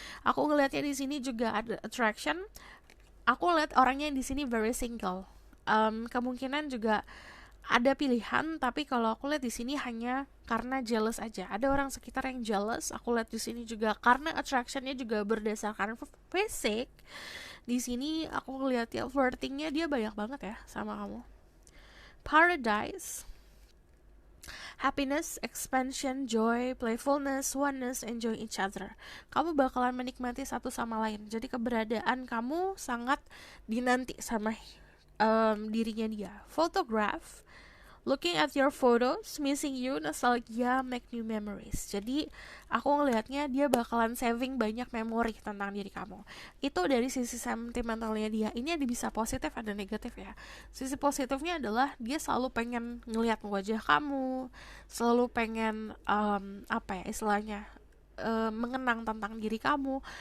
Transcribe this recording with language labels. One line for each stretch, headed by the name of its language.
Indonesian: Aku ngelihatnya di sini juga ada attraction. Aku lihat orangnya di sini
English: very single.
Indonesian: Kemungkinan juga ada pilihan, tapi kalau aku lihat di sini hanya karena jealous aja. Ada orang sekitar yang jealous. Aku lihat di sini juga karena attractionnya juga berdasarkan fisik. Di sini aku ngeliat ya flirtingnya dia banyak banget ya sama kamu.
English: Paradise, happiness, expansion, joy, playfulness, oneness, enjoy each other.
Indonesian: Kamu bakalan menikmati satu sama lain. Jadi keberadaan kamu sangat dinanti sama dirinya dia.
English: Photograph, looking at your photos, missing you, nostalgia, make new memories.
Indonesian: Jadi aku ngelihatnya dia bakalan saving banyak memori tentang diri kamu. Itu dari sisi sentimentalnya dia. Ini ada bisa positif, ada negatif ya. Sisi positifnya adalah dia selalu pengen ngelihat wajah kamu, selalu pengen istilahnya mengenang tentang diri kamu.